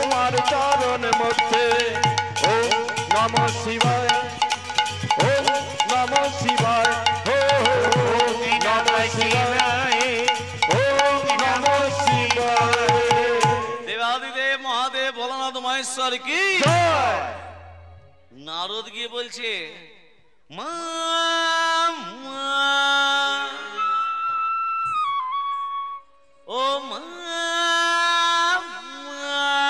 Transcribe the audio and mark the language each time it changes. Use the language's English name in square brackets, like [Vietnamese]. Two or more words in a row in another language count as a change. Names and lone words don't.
[Bangla] তোমার চরণ মধ্যে [Sanskrit] ওম নমঃ শিবায় ওম নমঃ শিবায় ওম নমঃ শিবায় ওম নমঃ শিবায়। [Bangla] দেবাদিদেব মহাদেব ভোলানাথ মহেশ্বর কি জয়। নারদ গিয়ে বলছে মা মা, ও মা মা।